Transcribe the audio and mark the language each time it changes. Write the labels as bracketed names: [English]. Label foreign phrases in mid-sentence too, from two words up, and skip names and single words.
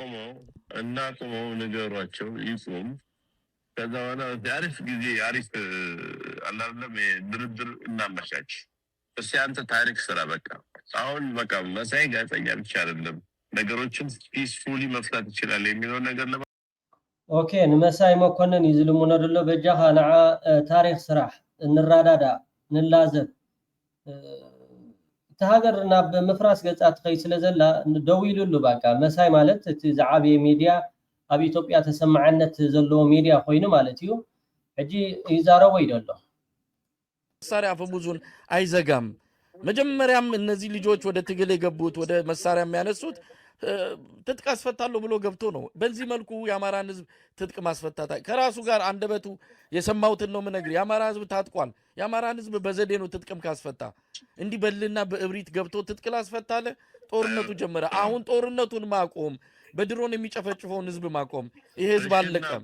[Amharic] እና ቆመው ነገሯቸው ይጾም ከዛ በኋላ አሪፍ ጊዜ አሪፍ አላለም ድርድር እናመቻች። እሺ አንተ ታሪክ ስራ በቃ አሁን በቃ መሳይ ጋዜጠኛ ብቻ አይደለም ነገሮችን ፒስፉሊ መፍታት ይችላል የሚለው ነገር [Tigrinya] ኦኬ ንመሳይ መኮንን ይዝልሙና ደሎ በጃኻ ንዓ ታሪክ ስራሕ እንራዳዳ ንላዘብ ተሃገርና በመፍራስ ገጻት ከይ ስለዘላ ደው ይሉሉ በቃ መሳይ ማለት እቲ ዝዓብየ ሚድያ ኣብ ኢትዮጵያ ተሰማዕነት ዘለዎ ሚድያ ኮይኑ ማለት እዩ ሕጂ ይዛረቦ ይደሎ [Amharic] መሳሪያ አፈሙዙን አይዘጋም። መጀመሪያም እነዚህ ልጆች ወደ ትግል የገቡት ወደ መሳሪያ የሚያነሱት ትጥቅ አስፈታለሁ ብሎ ገብቶ ነው። በዚህ መልኩ የአማራን ህዝብ ትጥቅ ማስፈታታ ከራሱ ጋር አንደበቱ የሰማውትን ነው ምነግር። የአማራ ህዝብ ታጥቋል። የአማራን ህዝብ በዘዴ ነው ትጥቅም ካስፈታ እንዲህ በልና በእብሪት ገብቶ ትጥቅ ላስፈታለ ጦርነቱ ጀመረ። አሁን ጦርነቱን ማቆም በድሮን የሚጨፈጭፈውን ህዝብ ማቆም ይሄ ህዝብ አለቀም